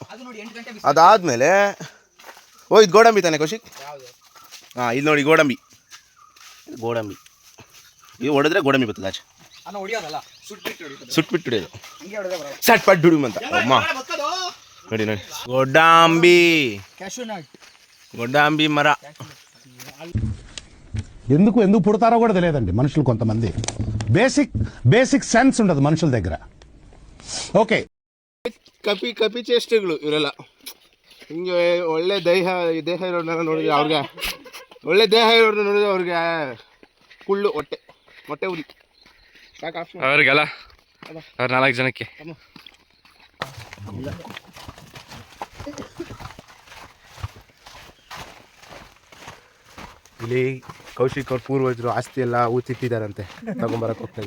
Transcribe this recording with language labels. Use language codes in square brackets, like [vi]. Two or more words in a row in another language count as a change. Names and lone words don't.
[kn] ಅದಾದಮೇಲೆ ಇದು ಗೋಡಂಬಿ ತಾನೆ ಕೌಶಿಕ್? ಹಾಂ ಇದು ನೋಡಿ ಗೋಡಂಬಿ. ಇದು ಹೊಡೆದ್ರೆ ಗೋಡಂಬಿ ಬರ್ತದೆ ಆಚೆ, ಸುಟ್ಬಿಟ್ಟು ಹಿಡಿಯೋದು, ಸಟ್ ಪಟ್ ಡುಡುಮ್ ಅಂತ. ಅಮ್ಮ ನೋಡಿ ನೋಡಿ [te] గొడ్డాంబి మర. ఎందుకు పుడతారో కూడా తెలియదండి మనుషులు. కొంతమంది [en] basic sense [te] ఉండదు మనుషుల దగ్గర. ఓకే, [kn] ಕಪಿ ಚೇಷ್ಟೆಗಳು ಇವರೆಲ್ಲ. ಹಿಂಗೆ ಒಳ್ಳೆ ದೇಹ ಇರೋರ್ನೆಲ್ಲ ನೋಡಿದ್ರೆ ಅವ್ರಿಗೆ, ಒಳ್ಳೆ ದೇಹ ಇರೋರ್ನ ನೋಡಿದ್ರೆ ಅವ್ರಿಗೆ ಕುಳ್ಳು ಹೊಟ್ಟೆ ಉರಿ ಅವ್ರಿಗೆಲ್ಲ ಅವ್ರ 4 ಜನಕ್ಕೆ. ಇಲ್ಲಿ ಕೌಶಿಕ್ ಅವ್ರ ಪೂರ್ವಜರು ಆಸ್ತಿ ಎಲ್ಲ ಊತಿಟ್ಟಿದ್ದಾರಂತೆ, ತಗೊಂಬರಕ್ಕೆ ಹೋಗ್ತಾರೆ.